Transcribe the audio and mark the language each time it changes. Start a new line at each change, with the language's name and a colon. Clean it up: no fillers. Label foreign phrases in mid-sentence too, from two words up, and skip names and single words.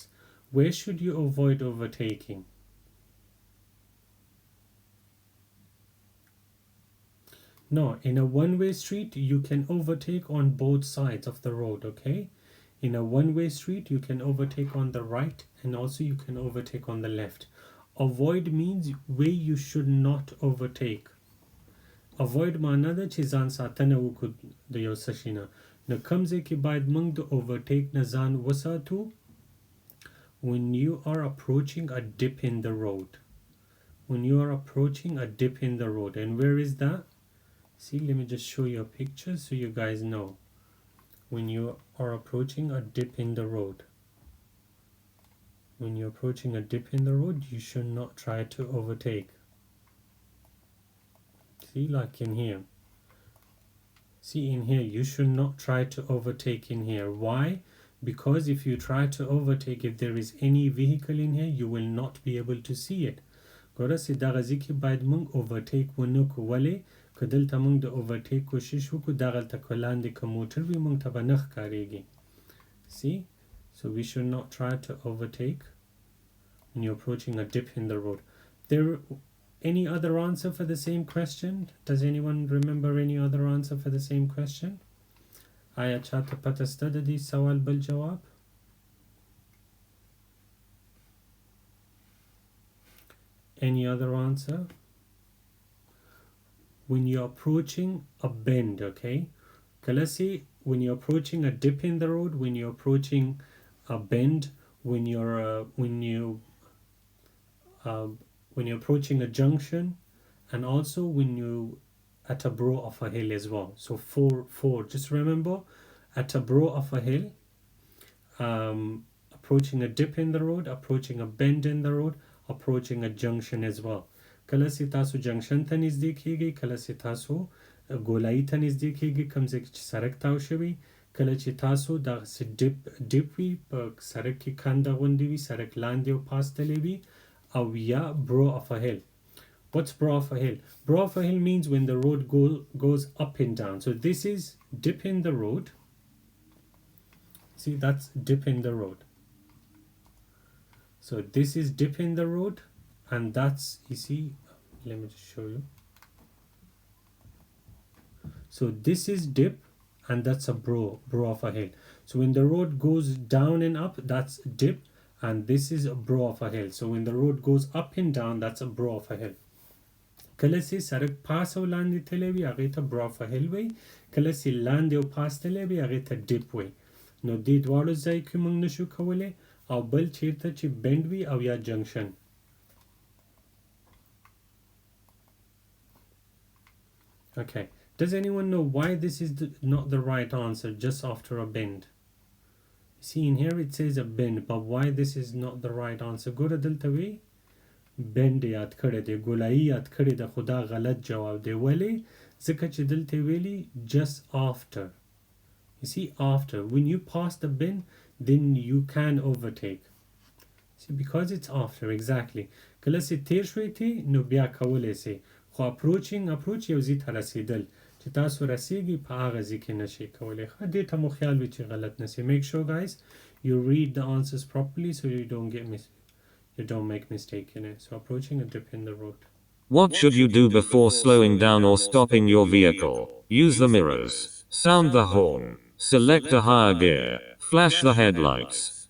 English: Where should you avoid overtaking? No, in a one-way street, you can overtake on both sides of the road, okay? In a one-way street, you can overtake on the right and also you can overtake on the left. Avoid means where you should not overtake.
Pashto: Avoid معنی ده چې ځان ساتنه وکړو د یو څه شي نه نو کوم ځای کې باید موږ د overtake نه ځان وساتو
English: when you are approaching a dip in the road. When you are approaching a dip in the road. And where is that? See, let me just show you a picture so you guys know. When you are approaching a dip in the road. When you're approaching a dip in the road, you should not try to overtake. See, like in here. See in here, you should not try to overtake in here. Why? Because if you try to overtake, if there is any vehicle in here, you will not be able to see it.
Pashto: ګوره چې دغه ځای کې باید موږ overtake ونه کړو. ولې؟ که دلته موږ د overtake کوشش وکړو، دغلته که لاندې که موټر وي موږ ته به نه ښکارېږي.
English: See? So we should not try to overtake when you're approaching a dip in the road. There any other answer for the same question? Does anyone remember any other answer for the same question?
Pashto: آیا چاته پته سته د دې سوال بل جواب؟
English: Any other answer? When you're approaching a bend, okay? Kalasi, when you're approaching a dip in the road, when you're approaching a bend, when you're approaching a junction, and also when you at a brow of a hill as well. So four. Just remember, at a brow of a hill, approaching a dip in the road, approaching a bend in the road, approaching a junction as well.
Pashto: کله چې تاسو جنکشن ته نږدې کیږئ، کله چې تاسو ګولایي ته نږدې کیږئ، کوم ځای کې چې سړک تاو شوی، کله چې تاسو دغسې ډیپ وي، په سړک کې کنده غوندې وي، سړک لاندې او پاس تللی وي، او یا
English: brow of a hill. What's brow of a hill? Brow of a hill means when the road goes up and down. So this is dip in the road. See, that's dip in the road. So this is dip in the road, and that's, you see, let me just show you. So this is dip, and that's a brow of a hill. So when the road goes down and up, that's dip, and this is a brow of a hill. So when the road goes up and down, that's a brow of a hill.
Pashto: کله چې سړک پاس او لاندې تللی وي هغې ته
English: brow of a hill
Pashto: وایي، کله چې لاندې او پاس تللی وي هغې ته ډیپ وایي. نو دې دواړو ځای کې موږ نشو کولی، او بل چیرته چې بند وي او یا جنکشن.
English: Okay, does anyone know why this is not the right answer, just after a bend? See in here it says a bend, but why this is not the right answer?
Pashto: ګوره دلته وی بند یاد کړی دی، ګولایي یاد کړی ده، خو دا غلط جواب دی. ولې؟ ځکه چې دلته ویلي
English: just after. You see, after. When you pass the bend, then you can overtake. See, because it's after, exactly.
Pashto: کله چې تیر شوی تی نو بیا کولی سي، خو approach یو ځای ته رسیدل، چې تاسو رسیږئ په هغه ځای کې نشئ کولی. ښه، دې ته مو خیال وي چې غلط نسي.
English: Make sure guys you read the answers properly so you don't make mistake in it. So approaching a dip in the road. What should you do before slowing down or stopping your vehicle? Use the mirrors. Sound the horn. Select a higher gear. Flash the headlights.